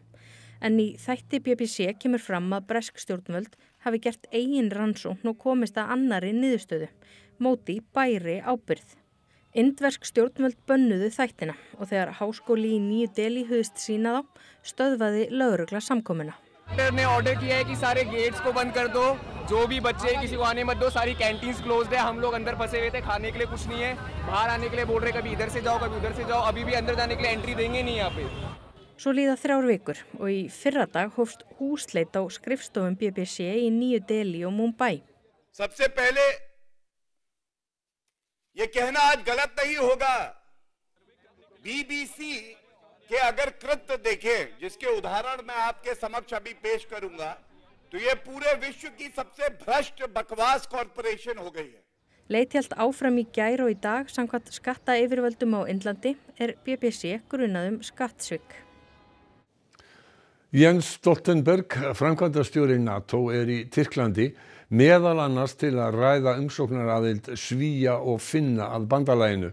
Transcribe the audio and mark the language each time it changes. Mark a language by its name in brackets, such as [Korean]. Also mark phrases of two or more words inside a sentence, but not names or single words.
[Icelandic] En í þætti BBC kemur fram að bresk stjórnvöld hafi gert eigin rannsókn og komist að annarri niðurstöðu. Modi bæri ábyrgð. Indversk stjórnvöld bönnuðu þættina og þegar háskóli í Nýju Delhi hugðist sýna þá, stöðvaði lögregla samkomuna. [Hindi] ने ऑर्डर किया है कि सारे गेट्स को बंद कर दो, जो भी बच्चे किसी को आने मत दो, सारी [English] canteens closed [Hindi] है, हम लोग अंदर फंसे हुए थे, खाने के लिए कुछ नहीं है, बाहर आने के लिए बोल रहे कभी इधर से जाओ, कभी उधर से जाओ, अभी भी अंदर जाने के लिए एंट्री देंगे नहीं यहाँ पे. [Icelandic] Svo líða 3 vikur og í fyrradag hófst húsleit á skrifstofum BBC í Nýju Delhi og Mumbai. [Hindi] सबसे पहले ये कहना आज गलत नहीं होगा, BBC के अगर कृत्य देखें, जिसके उदाहरण मैं आपके समक्ष अभी पेश करूंगा, तो ये पूरे विश्व की सबसे भ्रष्ट बकवास कॉर्पोरेशन हो गई है. [Icelandic] Leit hélt áfram í gær og í dag samkvæmt skattayfirvöldum á Indlandi BBC grunað skattsvik. Jens Stoltenberg, framkvæmdastjóri NATO, í Tyrklandi meðal annars til að ræða umsóknaraðild Svía og Finna að bandalaginu.